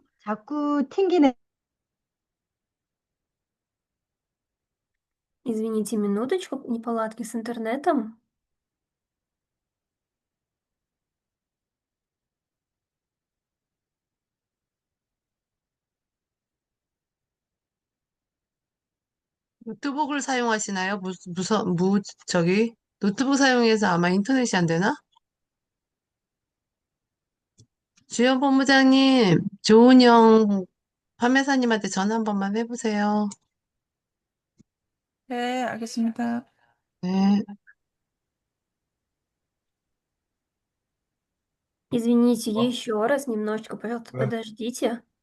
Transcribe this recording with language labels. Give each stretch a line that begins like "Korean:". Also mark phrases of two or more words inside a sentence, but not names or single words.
Korean: 자꾸 튕기네.
Russian: Извините минуточку, неполадки с интернетом.
Korean: 노트북을 사용하시나요? 노트북 사용해서 아마 인터넷이 안 되나? 주연 본부장님, 조은영 판매사님한테 전화 한 번만 해보세요. 네, 알겠습니다. 네.
Russian: Извините еще раз, немножечко, пожалуйста, подождите.